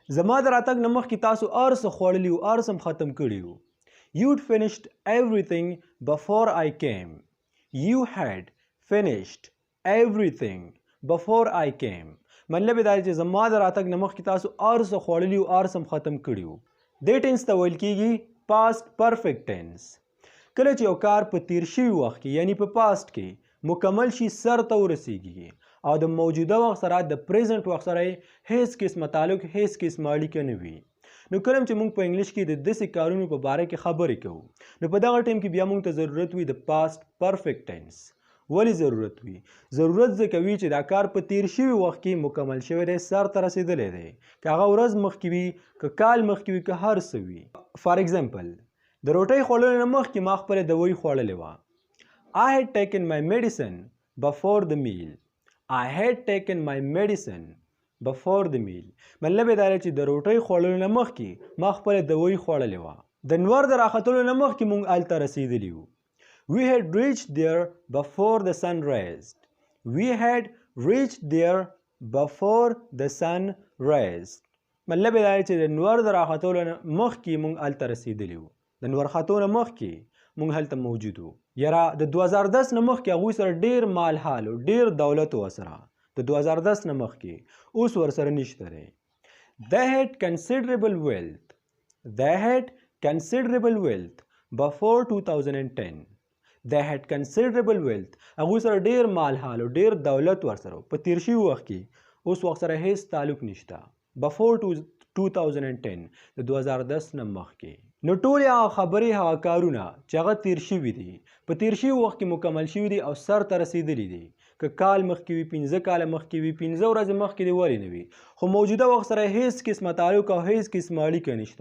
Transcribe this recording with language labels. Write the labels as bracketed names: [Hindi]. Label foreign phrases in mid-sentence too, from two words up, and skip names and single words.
[Pashto] زما د راتګ نه مخکې تاسو هر څه خوړلي وو، هر څه ختم کړي وو. [English] You'd finished everything before I came. You had finished everything before I came. [Pashto] مطلب دا چې زما د راتګ نه مخکې تاسو هر څه خوړلي وو، هر څه ختم کړي وو. دې ټینس ته ویل کیږي [English] past perfect tense. [Pashto] کله چې یو کار په تیر شوي وخت کې یعنی په پاست کې مکمل شي، سر ته ورسیږي او د موجوده وخت سره د پریزنټ وخت سره هیڅ قسمه تعلق، هیڅ قسمه اړیکه نه وي. نو کله چې موږ په انګلیش کې د داسې کارونو په باره کې خبرې کوو، نو په دغه ټایم کې بیا موږ ته ضرورت وي د [English] past perfect tense. [Pashto] ولې ضرورت وي؟ ضرورت ځکه وي چې دا کار په تیر شوي وخت کې مکمل شوی دی، سر ته رسېدلی دی، که هغه ورځ مخکې وي، که کال مخکې وي، که هر څه وي. [English] for example, [Pashto] د روټۍ خوړلو نه مخکې ما خپله دوی خوړلې وه. [English] I had taken my medicine before the meal. I had taken my medicine before the meal. [Pashto] مطلب دا دی چې د روټۍ خوړلو نه مخکې ما خپله دوی خوړلې وه. د نور د راختلو نه مخکې موږ هلته رسېدلي وو. [English] We had reached there before the sun raised. We had reached there before the sun raised. [Pashto] مطلب دا دی چې د نور د راختلو نه مخکې موږ هلته رسېدلي وو. د نور ختو نه مخکې موږ هلته موجود وو. یاره د 2010 نه مخکې هغوی سره ډېر مال حال و، ډېر دولت و ورسره. د 2010 نه مخکې اوس ورسره نشته دی. [English] They had considerable wealth. They had considerable wealth before 2010. They had considerable wealth. [Pashto] هغوی سره ډېر مال حال او ډېر دولت ورسره په تیر شوي وخت کې، اوس وخت سره هیڅ تعلق نشته. Before 2010 د 2010 نه مخکې. نو ټولې هغه خبرې، هغه کارونه چې هغه تیر شوي دي، په تیر شوي وخت کې مکمل شوي دي او سر ته رسېدلي دي، که کال مخکې وي، 15 کاله مخکې وي، 15 ورځې مخکې دې ولې نه وي، خو موجوده وخت سره هیڅ قسمه تعلق او هیڅ قسمه اړیکه نشته.